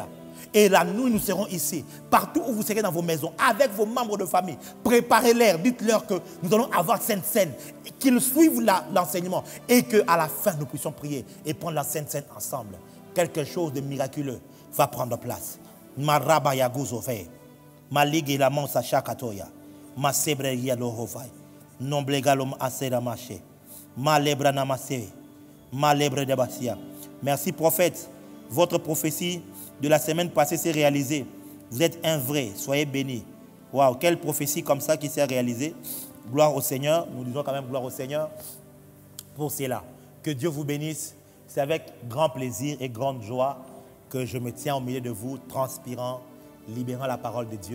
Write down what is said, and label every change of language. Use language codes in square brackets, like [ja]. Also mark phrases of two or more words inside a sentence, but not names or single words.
[fr] Et la nuit, nous serons ici, partout où vous serez dans vos maisons, avec vos membres de famille. Préparez-leur, dites-leur que nous allons avoir Sainte Seine, qu'ils suivent l'enseignement et qu'à la fin, nous puissions prier et prendre la Sainte Seine ensemble. Quelque chose de miraculeux va prendre place. Ma rabaya guzove, ma ligue la mansa chakatoya, ma sebre yalohofai, nomble galom asera maché, ma lebra namase, ma lebre de basia. Merci prophète, votre prophétie de la semaine passée s'est réalisée. Vous êtes un vrai, soyez bénis. Waouh, quelle prophétie comme ça qui s'est réalisée. Gloire au Seigneur, nous disons quand même gloire au Seigneur pour cela. Que Dieu vous bénisse. C'est avec grand plaisir et grande joie que je me tiens au milieu de vous, transpirant, libérant la parole de Dieu.